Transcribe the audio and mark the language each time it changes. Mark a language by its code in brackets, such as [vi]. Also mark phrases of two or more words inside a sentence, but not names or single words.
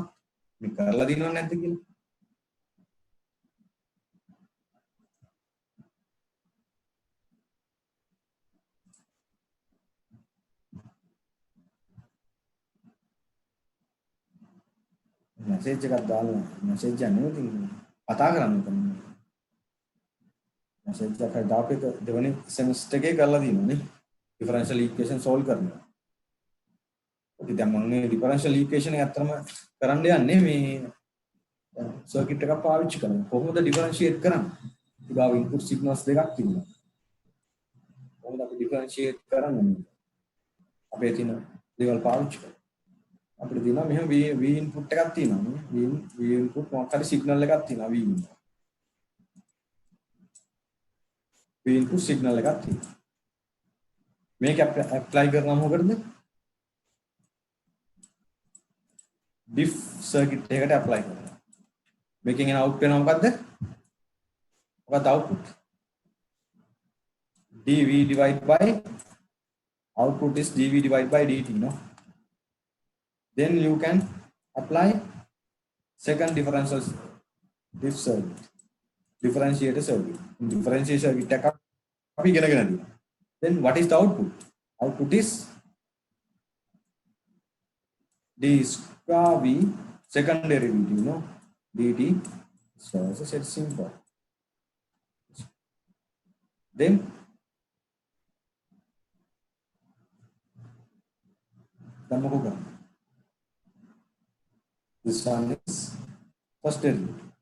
[si] මේ කරලා දිනවද නැද්ද කියලා. message එකක් දාලා message එක නෙවෙයි කතා කරන්න තමයි. message එකක් දාපේක දෙවෙනි semester එකේ කරලා දිනුනේ. [en] differential equation [si] solve කරනවා. දැන් මම මේ [en] differential equation [si] එක අත්‍තරම කරන්න යන්නේ මේ circuit එකක් පාවිච්චි කරනවා. කොහොමද differentiate කරන්නේ? ඊගාව [en] input signals [si] දෙකක් තිබුණා. කොහොමද අපි differentiate කරන්නේ? අපේ තියෙන දේවල් පාවිච්චි කරලා. අපිට තියෙනවා මෙහෙම [en] v input [si] එකක් තියෙනවා. [en] v input [si] මොකක් හරි signal එකක් තියෙනවා [en] v input. v input signal [si] එකක් තියෙනවා. මේක apply කරනවා මොකටද? [en] diff circuit [si] එකකට apply කරනවා. මේකෙන් එන output වෙනවා මොකද්ද? මොකක්ද output? [en] dv divided by output is dv divided by dt, no? Then you can apply second differential diff circuit, differentiator circuit. Differentiator circuit [si] එක අපි ඉගෙන ගන්න. [en] Then what is the output? Output is d square v second derivative, no? dt. So it's simple. Then this one is first derivative.